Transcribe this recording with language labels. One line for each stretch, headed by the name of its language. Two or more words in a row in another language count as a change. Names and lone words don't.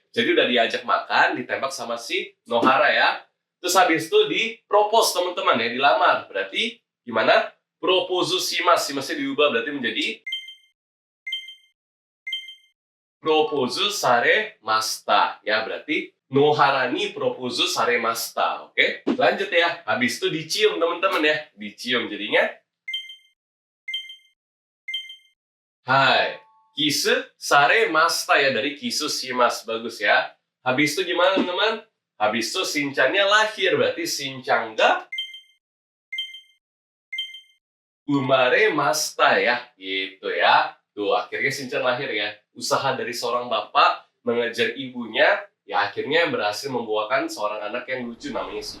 Indonesian: Jadi udah diajak makan, ditembak sama si Nohara ya. Terus habis itu di-propose teman-teman ya, dilamar. Berarti gimana?
Japanese: プロポーズします.
Indonesian: Shimasu diubah berarti menjadi
Japanese: プロポーズされました.
Indonesian: Ya, berarti
Japanese: 野原にプロポーズされました.
Indonesian: Oke? Lanjut ya. Habis itu dicium teman-teman ya. Dicium jadinya hai.
Japanese: キスされました
Indonesian: ya, dari
Japanese: キスします.
Indonesian: Bagus ya. Habis itu gimana teman-teman? Habis itu Shinchannya lahir.
Japanese: Berarti しんちゃんが生まれました ya.
Indonesian: Gitu ya. Tuh, akhirnya Shinchan lahir ya. Usaha dari seorang bapak mengejar ibunya, ya akhirnya berhasil membuahkan seorang anak yang lucu namanya sih.